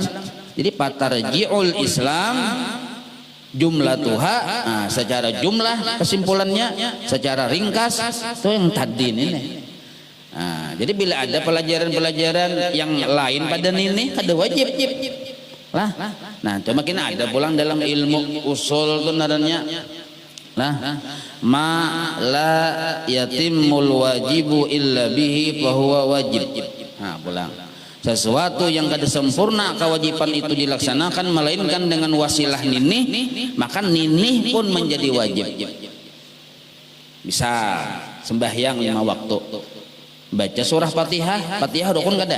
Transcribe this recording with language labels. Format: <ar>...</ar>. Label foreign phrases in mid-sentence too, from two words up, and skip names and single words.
<bjn>Jadi</bjn> <ar>فترجع الإسلام جملتها,</ar> <bjn>secara jumlah kesimpulannya, secara ringkas itu yang tadi ini. Jadi bila ada pelajaran-pelajaran yang lain pada ini kada wajib lah. Nah, cuma kita ada pulang dalam ilmu usul itu narannya lah,</bjn> <ar>ما لا يتم الواجب إلا به فهو واجب.</ar> <bjn>Nah, pulang sesuatu yang kada sempurna kewajiban itu dilaksanakan melainkan dengan wasilah ninih, maka ninih pun menjadi wajib. Bisa sembahyang 5 waktu, baca surah Fatihah, Fatihah rukun kada.</bjn>